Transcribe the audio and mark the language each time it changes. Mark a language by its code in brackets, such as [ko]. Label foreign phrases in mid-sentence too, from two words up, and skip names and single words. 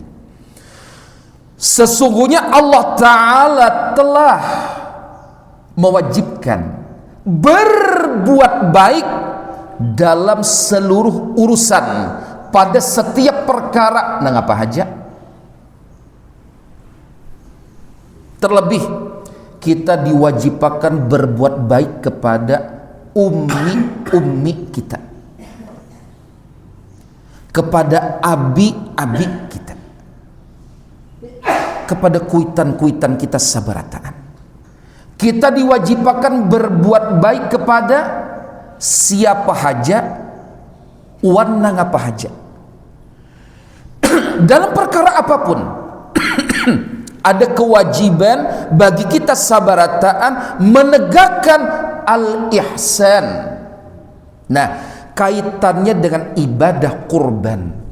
[id] Sesungguhnya Allah Ta'ala telah mewajibkan berbuat baik dalam seluruh urusan, pada setiap perkara. [bjn] Nah, apa aja? Terlebih kita diwajibkan berbuat baik kepada ummi kita, kepada abi-abi kita, kepada kuitan-kuitan kita sabarataan. Kita diwajibkan berbuat baik kepada siapa haja, wan apa haja. Dalam perkara apapun ada kewajiban bagi kita sabarataan menegakkan al-ihsan. [id] Nah, kaitannya dengan ibadah kurban.